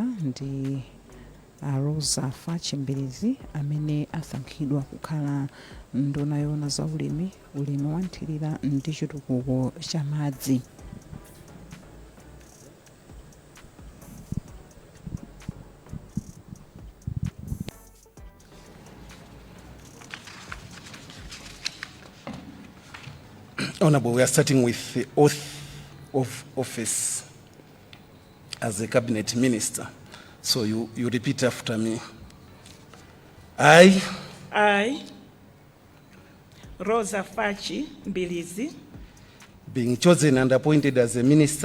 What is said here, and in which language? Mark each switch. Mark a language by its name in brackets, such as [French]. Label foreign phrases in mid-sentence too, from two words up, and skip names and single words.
[Nyanja] ndi Roza Fatch Mbilidzi amene asankhidwa kukhala nduna yoona za ulimi wa nthirira ndi chitukuko cha madzi. [English] Honorable, we are starting with the oath of office as a cabinet minister. So you repeat after me. I, Roza Fatch Mbilidzi, being chosen and appointed as a minister